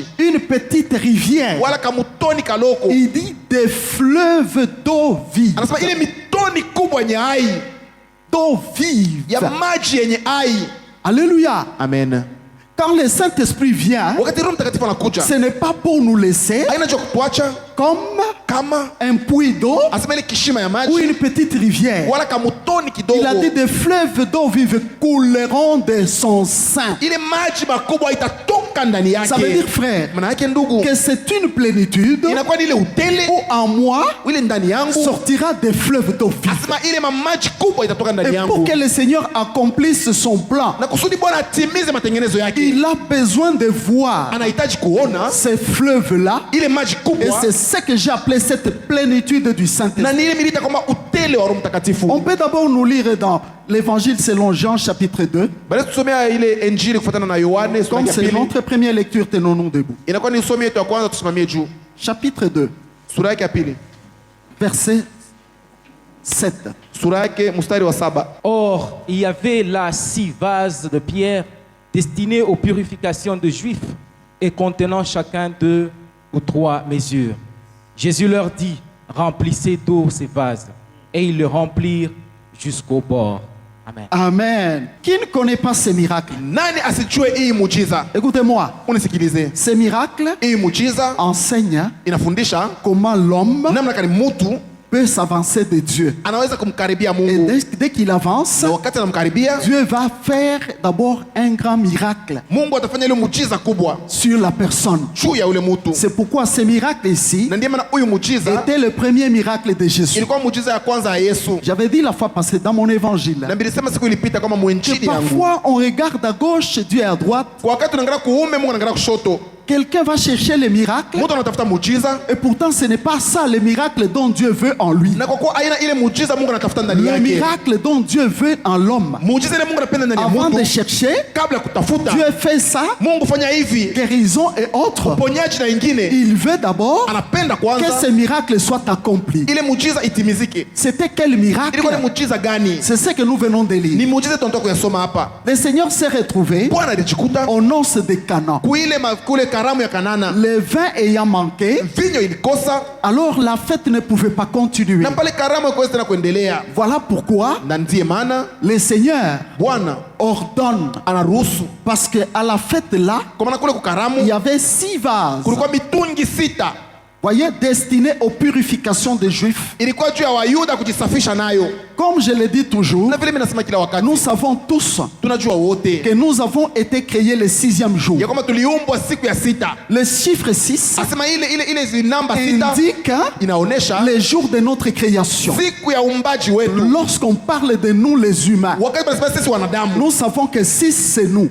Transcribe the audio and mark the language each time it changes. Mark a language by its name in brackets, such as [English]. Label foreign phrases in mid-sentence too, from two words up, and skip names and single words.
[French] une petite rivière. [Swahili] wala kamutoni kaloko. [French] Il dit des fleuves d'eau vive. [Swahili] Anasema ile mitoni kubwa yenye hai [French] D'eau vive. [Swahili] ya maji yenye hai. [French] Alléluia. Amen. Quand le Saint-Esprit vient, [Swahili] Wakati Roho Mtakatifu anakuja, [French] ce n'est pas pour nous laisser [Swahili] haina cha kutuacha [French] comme [Swahili] kama [French] un puits d'eau [Swahili] asema ile kishima ya [French] ou [Swahili] maji [French] une petite rivière. [Swahili] wala kamutoni kidogo. [French] Il a dit des fleuves d'eau vive couleront de son sein. [Swahili] Ile maji makubwa itatoka ndani [French] Ça veut dire, [Swahili] yake. [French] frère, [Swahili] Maana yake ndugu, [French] que c'est une plénitude [Swahili] inakuwa ni ile utele [French] où en moi [Swahili] ile ndani yangu, [French] sortira des fleuves d'eau vive. [Swahili] asema ile mamaji kubwa itatoka ndani [French] Et pour [Swahili] yangu, [French] que le Seigneur accomplisse son plan, [Swahili] na kusudi Bwana atimize matengenezo yake, [French] il a besoin de voir [Swahili] anahitaji kuona [French] ces fleuves-là. [Swahili] ile maji [French] Et [Swahili] kubwa, [French] c'est ce que j'ai appelé cette plénitude du [Swahili] na [French] Saint-Esprit. [Swahili] ni ile milita kwamba utele wa Roho [French] On [Swahili] Mtakatifu. [French] peut d'abord nous lire dans l'évangile selon Jean chapitre 2. [Swahili] Baada tusomea ile injili kufuatana na Yohane sura [French] Comme [Swahili] ya [French] c'est [Swahili] pili, [French] notre première lecture, tenons-nous debout. [Swahili] inakuwa ni somo yetu ya kwanza, tusimamie juu. [French] Chapitre 2, [Swahili] Sura yake ya pili, [French] verset 7. [Swahili] sura yake mstari wa 7. [French] Or, il y avait là 6 vases de pierre destinés aux purifications de Juifs et contenant chacun 2 ou 3 mesures. Jésus leur dit, remplissez d'eau ces vases. Et ils le remplirent jusqu'au bord. Amen. Amen. Qui ne connaît pas ces miracles? [Swahili] Nani asijue hii muujiza? [French] Écoutez-moi, [Swahili] Unisikilize. [French] ces miracles [Swahili] Hii muujiza [French] enseignent [Swahili] inafundisha [French] comment l'homme [Swahili] namna gani mtu [French] peut s'avancer de Dieu. [Swahili] anaweza kumkaribia [French] Et [Swahili] Mungu, [French] dès qu'il avance, [Swahili] na wakati anamkaribia [French] Dieu va faire d'abord un grand miracle [Swahili] Mungu atafanya ile muujiza kubwa [French] sur la personne. [Swahili] juu ya ule mtu. [French] C'est pourquoi ce miracle ici [Swahili] Na ndiye maana huyu muujiza [French] était le premier miracle de Jésus. [Swahili] ilikuwa muujiza ya kwanza ya Yesu, [French] J'avais dit la fois passée dans mon évangile [Swahili] na nilisema siku ilipita kama [French] que [Swahili] mwenjili yangu, [French] parfois on regarde à gauche, Dieu est à droite, [Swahili] kwa wakati unaangalia kuume, Mungu anaangalia kushoto, [French] Quelqu'un va chercher les miracles [Swahili] mtu anatafuta muujiza, [French] et pourtant ce n'est pas ça le miracle dont Dieu veut en lui. [Swahili] na kwa kuwa aina ile muujiza Mungu anatafuta ndani [French] Le [Swahili] yake, [French] miracle dont Dieu veut en l'homme. [Swahili] muujiza ile Mungu anapenda ndani ya [French] Avant de [Swahili] mtu, [French] chercher, [Swahili] kabla ya kutafuta [French] Dieu fait ça, [Swahili] Mungu fanya hivi, [French] guérison et autres. [Swahili] ponyaji na ingine, [French] Il veut d'abord [Swahili] anapenda [French] que [Swahili] kwanza [French] ce miracle soit accompli. [Swahili] ile muujiza itimizike. [French] C'était quel miracle? [Swahili] Ilikuwa ni muujiza gani? [French] C'est ce que nous venons de [Swahili] Ni [French] lire. [Swahili] muujiza tunatoka kuyasoma hapa. [French] Le Seigneur s'est retrouvé [Swahili] Bwana alijikuta [French] aux noces de Canaan. [Swahili] kule karamu ya Kanana, [French] Le vin ayant manqué, [Swahili] vinyo ilikosa, [French] alors la fête ne pouvait pas continuer. [Swahili] na pale karamu haikuweza tena kuendelea, [French] Voilà pourquoi [Swahili] na ndiye maana [French] le Seigneur [Swahili] Bwana [French] ordonne, [Swahili] anaruhusu, [French] parce que à la fête là, [Swahili] kwa maana kule [French] il [Swahili] kukaramu [French] y avait 6 vases, [Swahili] kulikuwa mitungi 6 [French] voyez, destinés aux purifications des Juifs. [Swahili] ilikuwa juu ya Wayuda kujisafisha nayo. [French] Comme je le dis toujours, [Swahili] Na vile mimi nasema kila wakati, [French] nous savons tous [Swahili] tunajua wote [French] que nous avons été créés le 6e jour. [Swahili] ya kwamba tuliumbwa siku ya 6. [French] Le chiffre 6 [Swahili] Asema ile namba 6 [French] indique [Swahili] inaonesha [French] les jours de notre création. [Swahili] siku ya uumbaji wetu. [French] Lorsqu'on parle de nous les humains, [Swahili] Wakati tunasema sisi wanadamu, [French] nous savons que 6 c'est nous.